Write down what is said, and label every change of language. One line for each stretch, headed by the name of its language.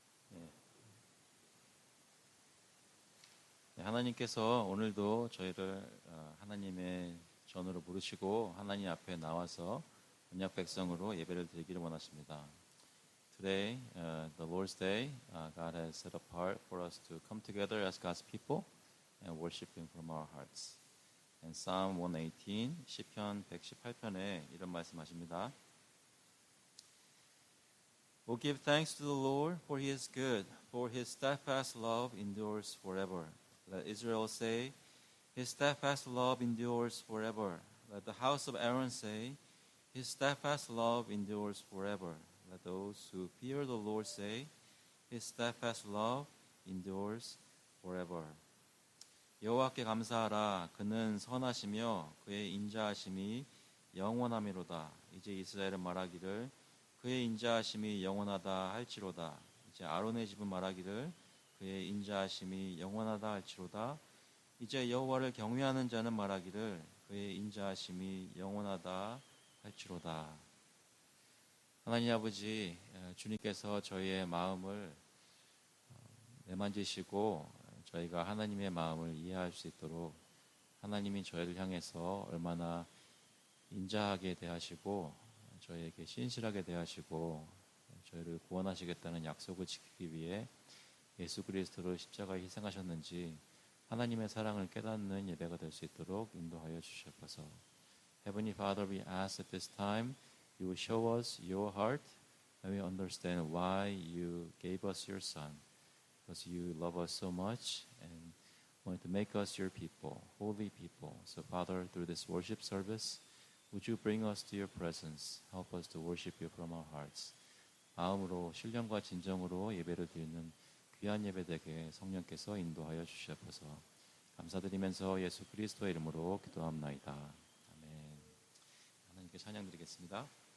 Korean: 네, 네, 하나님께서 오늘도 저희를 하나님의 전으로 부르시고 하나님 앞에 나와서 언약 백성으로 예배를 드리기를 원하십니다.
English: Today, the Lord's Day, God has set apart for us to come together as God's people and worship Him from our hearts. And Psalm 118,
Korean: 시편 118편에 이런 말씀하십니다.
English: Oh, give thanks to the Lord, for He is good, for His steadfast love endures forever. Let Israel say, His steadfast love endures forever. Let the house of Aaron say, His steadfast love endures forever. Let those who fear the Lord say, His steadfast love endures forever.
Korean: 여호와께 감사하라. 그는 선하시며 그의 인자하심이 영원하미로다. 이제 이스라엘은 말하기를 그의 인자하심이 영원하다 할지로다. 이제 아론의 집은 말하기를 그의 인자하심이 영원하다 할지로다. 이제 여호와를 경외하는 자는 말하기를 그의 인자하심이 영원하다 할지로다. 하나님 아버지, 주님께서 저희의 마음을 내만지시고 저희가 하나님의 마음을 이해할 수 있도록 하나님이 저희를 향해서 얼마나 인자하게 대하시고 저희에게 신실하게 대하시고 저희를 구원하시겠다는 약속을 지키기 위해 예수 그리스도로 십자가에 희생하셨는지 하나님의 사랑을 깨닫는 예배가 될 수 있도록 인도하여 주시옵소서.
English: Heavenly Father, we ask at this time you will show us your heart and we understand why you gave us your Son. Because you love us so much and want to make us your people, holy people. So Father, through this worship service, would you bring us to your presence? Help us to worship you from our hearts.
Korean: 마음으로 신령과 진정으로 예배를 드리는 귀한 예배 되게 성령께서 인도하여 주시옵소서. 감사드리면서 예수 그리스도의 이름으로 기도합나이다. 아멘. 하나님께 찬양 드리겠습니다.